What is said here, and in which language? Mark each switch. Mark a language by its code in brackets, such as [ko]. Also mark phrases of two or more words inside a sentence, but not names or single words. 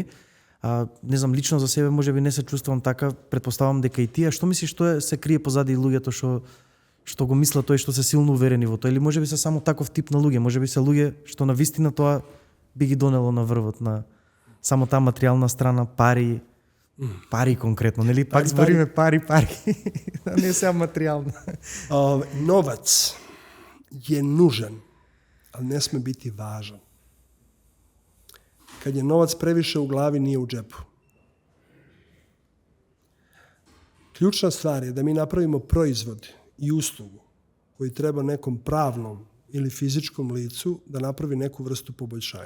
[mk] Не знам, лично за себе можеби не се чувствувам така, претпоставам дека и ти, а што мислиш што се крие позади луѓето што го мислат тој, што се силно уверени во тоа, или можеби се само таков тип на луѓе, можеби се луѓе што на вистина тоа би ги донело на врвот на само таа материјална страна, пари конкретно, нели? Пак збориме пари, не сега материјално. [sr] Novac je nužan, ali ne sme biti važan. Kad je novac previše u glavi, nije u džepu. Ključna stvar je da mi napravimo proizvod i uslugu koji treba nekom pravnom ili fizičkom licu da napravi neku vrstu poboljšanja.